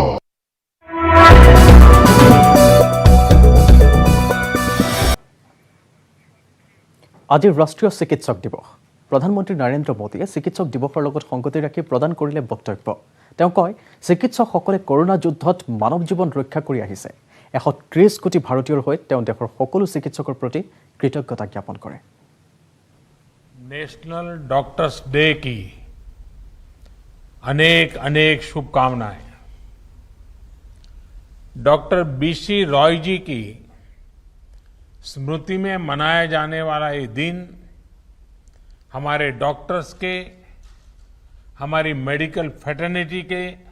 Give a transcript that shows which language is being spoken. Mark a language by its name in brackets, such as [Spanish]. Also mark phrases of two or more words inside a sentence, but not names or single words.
[Assamese] আজি ৰাষ্ট্ৰীয় চিকিৎসক দিৱস। প্ৰধানমন্ত্ৰী নৰেন্দ্ৰ মোদীয়ে চিকিৎসক দিৱসৰ লগত সংগতি ৰাখি প্ৰদান কৰিলে বক্তব্য। তেওঁ কয় চিকিৎসকসকলে কৰোনা যুদ্ধত মানৱ জীৱন ৰক্ষা কৰি আহিছে 130 কোটি ভাৰতীয়ৰ হৈ তেওঁ দেশৰ সকলো চিকিৎসকৰ প্ৰতি কৃতজ্ঞতা জ্ঞাপন কৰে [Hindi] नेशनल डॉक्टर्स डे की अनेक अनेक शुभकामनाएं डॉक्टर बीसी रॉय जी की स्मृति में मनाया जाने वाला ये दिन हमारे डॉक्टर्स के हमारी [English] medical fraternity [Hindi] के